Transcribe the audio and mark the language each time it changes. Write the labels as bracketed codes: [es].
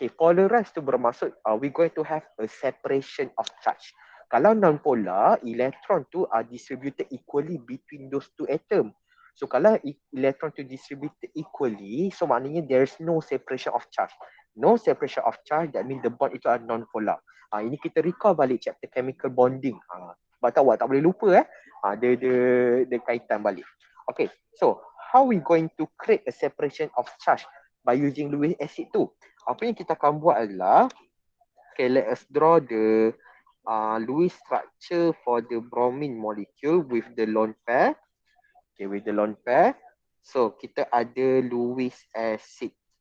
[en] Okay, polarize [ms] tu bermaksud [en] we're going to have a separation of charge. Kalau non-polar, electron tu are distributed equally between those two atoms. So kalau electron to distributed equally, so [ms] maknanya [en] there's no separation of charge. No separation of charge, that means the bond itu are non-polar. [ms] Ini kita recall balik chapter chemical bonding. Sebab tahu tak boleh lupa dia kaitan balik. [en] Okay, so how we going to create a separation of charge by using Lewis acid tu? [ms] Apa yang kita akan buat adalah, [en] okay, let us draw the Lewis structure for the bromine molecule with the lone pair. Okay, with the lone pair. So, [ms] kita ada [en] Lewis acid.